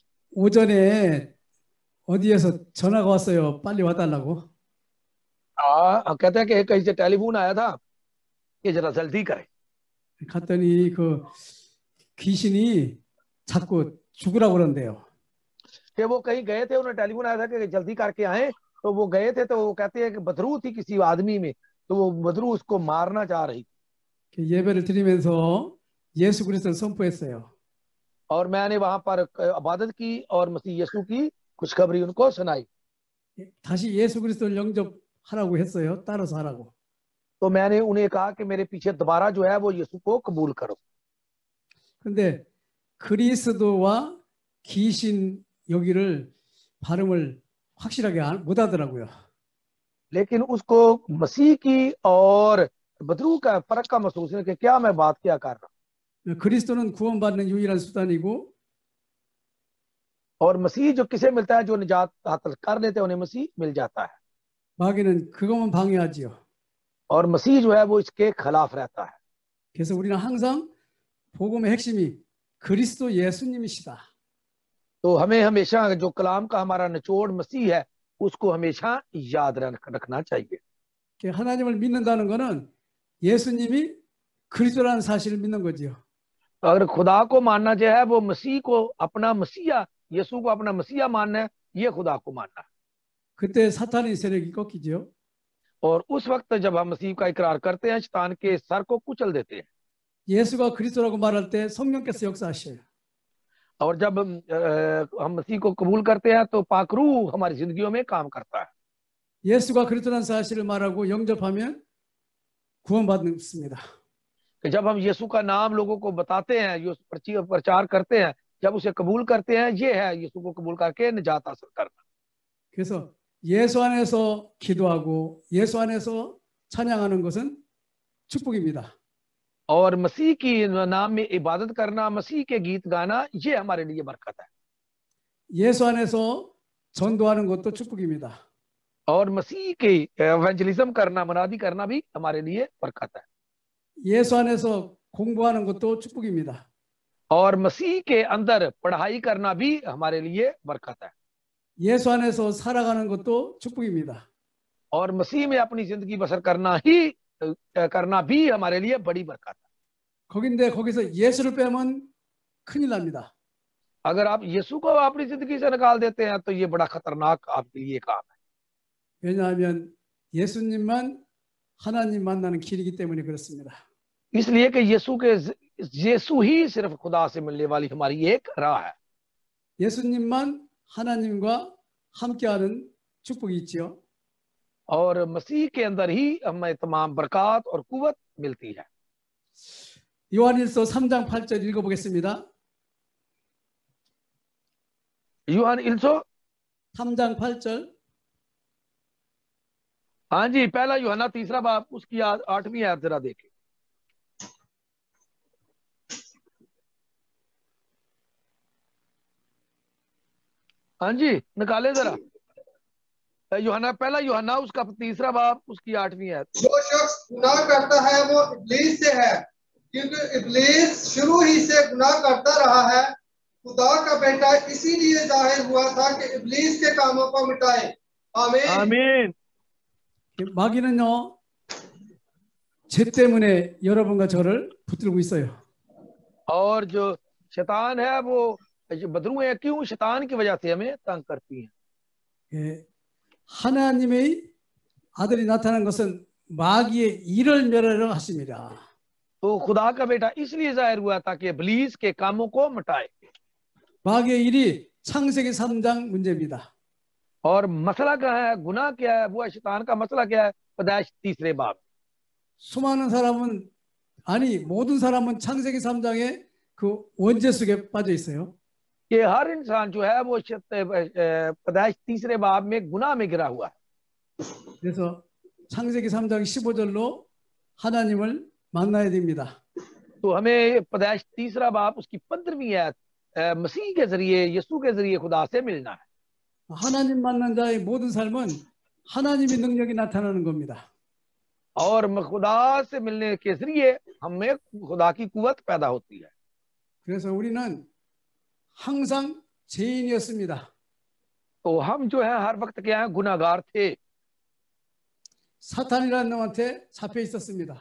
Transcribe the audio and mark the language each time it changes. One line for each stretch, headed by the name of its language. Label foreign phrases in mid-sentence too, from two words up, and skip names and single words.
Korean: 오전에 어디에서 전화가 왔어요. 빨리 와달라고.
Urdu: کہتے ہیں کہ کہیں سے ٹیلیفون آیا تھا کہ ذرا جلدی کریں.
Korean: 갔더니 그 귀신이 자꾸 죽으라고 그런대요.
Urdu: کہ وہ کہیں گئے تھے، انہیں ٹیلیفون آیا تھا کہ جلدی کرکے آئے. تو وہ گئے تھے، تو وہ کہتے ہیں کہ بدروح تھی کسی آدمی میں، تو وہ بدروح اسکو مارنا چاہ رہی.
Korean: 예배를 드리면서 예수 그리스도를 선포했어요.
Urdu: اور میں نے وہاں پر عبادت کی اور مسیح یسوع کی خوشخبری انکو سنائی.
Korean: 다시 예수 그리스도를 영접하라고 했어요. 따라서 하라고.
Urdu: تو میں نے انہیں کہا کہ میرے پیچھے دوبارہ جو ہے وہ یسوع کو قبول کرو.
Korean: 근데 그리스도와 귀신 여기를 발음을 확실하게 못 하더라고요.
Urdu: لیکن اسکو مسیح کی اور بدروح کا فرق کا محسوس ہے کہ کیا میں بات کیا کر رہا ہوں.
Korean: 그리스도는 구원받는 유일한 수단이고
Urdu: اور مسیح جو کسے ملتا ہے، جو نجات حاصل کر لیتے ہیں انہیں مسیح مل جاتا ہے.
Korean: 마귀는 그것만 방해하지요.
Urdu: اور مسیح جو ہے وہ اسکے خلاف رہتا ہے.
Korean: 그래서 우리는 항상 복음의 핵심이 그리스도 예수님이시다.
Urdu: تو ہمیں ہمیشہ جو کلام کا ہمارا نچوڑ مسیح ہے اسکو ہمیشہ یاد رکھنا چاہیے.
Korean: 하나님을 믿는다는 거는 예수님이 그리스도라는 사실을 믿는 거지요.
Urdu: تو اگر خدا کو ماننا جو ہے وہ مسیح کو اپنا مسیحا، یسوع کو اپنا مسیحا ماننا ہے، یہ خدا کو ماننا ہے.
Korean: 그때 사탄의 세력이 꺾이죠.
Urdu: اور اس وقت جب ہم مسیح کا اقرار کرتے ہیں، شیطان کے سر کو کچل دیتے ہیں.
Korean: 예수가 그리스도라고 말할 때 성령께서 역사하셔요.
Urdu: اور جب ہم مسیح کو قبول کرتے ہیں تو پاک روح ہماری زندگیوں میں کام کرتا ہے.
Korean: 예수가 그리스도라는 사실을 말하고 영접하면 구원받습니다.
Urdu: جب ہم یسوع کا نام لوگوں کو بتاتے ہیں، پرچار کرتے ہیں، جب اسے قبول کرتے ہیں، یہ ہے یسوع کو قبول کرکے نجات حاصل کرنا.
Korean: 그래서 예수 안에서 기도하고 예수 안에서 찬양하는 것은 축복입니다.
Urdu: اور مسیح کی نام میں عبادت کرنا، مسیح کے گیت گانا، یہ ہمارے لیے برکت ہے.
Korean: 예수 안에서 전도하는 것도 축복입니다.
Urdu: اور مسیح کے ایونجلزم کرنا، منادی کرنا بھی ہمارے لیے برکت ہے.
Korean: 예수 안에서 공부하는 것도 축복입니다.
Urdu: اور مسیح کے اندر پڑھائی کرنا بھی ہمارے لیے برکت ہے.
Korean: 예수 안에서 살아가는 것도 축복입니다.
Urdu: اور مسیح میں اپنی زندگی بسر کرنا بھی ہمارے لیے بڑی برکت ہے.
Korean: 거긴데 거기서 예수를 빼면 큰일 납니다.
Urdu: اگر آپ یسوع کو اپنی زندگی سے نکال دیتے ہیں تو یہ بڑا خطرناک آپکے لیے کام ہے.
Korean: 왜냐하면 예수님만 하나님 만나는 길이기 때문에 그렇습니다.
Urdu: اسلیے کہ یسوع ہی صرف خدا سے ملنے والی ہماری ایک راہ ہے.
Korean: 예수님만 하나님과 함께하는 축복이 있지요.
Urdu: اور مسیح کے اندر ہی ہمیں تمام برکت اور قوت ملتی ہے.
Korean: 요한일서 3장 8절 읽어보겠습니다.
Urdu: यूहन्ना
Korean: 3장 8절.
Urdu: ہاں جی، پہلا یوحنا 3 باب اسکی 8ویں آیت ذرا دیکھیں. ہاں جی، نکالے ذرا. پہلا یوحنا اسکا 3 باب اسکی 8ویں آیت. جو شخص گناہ کرتا ہے وہ ابلیس سے ہے، کیونکہ ابلیس شروع ہی سے گناہ کرتا رہا ہے. خدا کا بیٹا اسیلیے ظاہر ہوا تھا کہ ابلیس کے کاموں کو مٹائے. आमीन आमीन।
Korean: 마귀는요, 죄 때문에 여러분과 저를 붙들고 있어요.
Urdu: اور جو شیطان ہے وہ بدروح ہے، کیوں? شیطان کی وجہ سے ہمیں تنگ کرتی ہے.
Korean: 예, 하나님의 아들이 나타난 것은 마귀의 일을 멸하려 하십니다.
Urdu: تو خدا کا بیٹا اسلیے ظاہر ہوا تھا کہ ابلیس کے کاموں کو مٹائے.
Korean: 마귀의 일이 창세기 3장 문제입니다.
Urdu: اور مسئلہ کیا ہے، گناہ کیا ہے، وہ شیطان کا مسئلہ کیا ہے? پیدائش 3 باب.
Korean: 수많은 사람은, 아니 모든 사람은 창세기 3장에 그 원죄 속에 빠져 있어요.
Urdu: کہ ہر انسان جو ہے وہ پیدائش 3 باب میں گناہ میں گرا ہوا ہے.
Korean: 그래서 창세기 3장 15절로 하나님을 만나야 됩니다.
Urdu: تو ہمیں پیدائش 3 باب اسکی 15ویں آیت مسیح کے ذریعے، یسوع کے ذریعے خدا سے ملنا ہے.
Korean: 하나님 만난 자의 모든 삶은 하나님의 능력이 나타나는 겁니다.
Urdu: اور خدا سے ملنے کے ذریعے ہمیں خدا کی قوت پیدا ہوتی ہے.
Korean: 그래서 우리는 항상 죄인이었습니다.
Urdu: تو ہم جو ہے ہر وقت کیا ہے، گناہگار تھے,
Korean: 사탄이라는 놈한테 잡혀 있었습니다.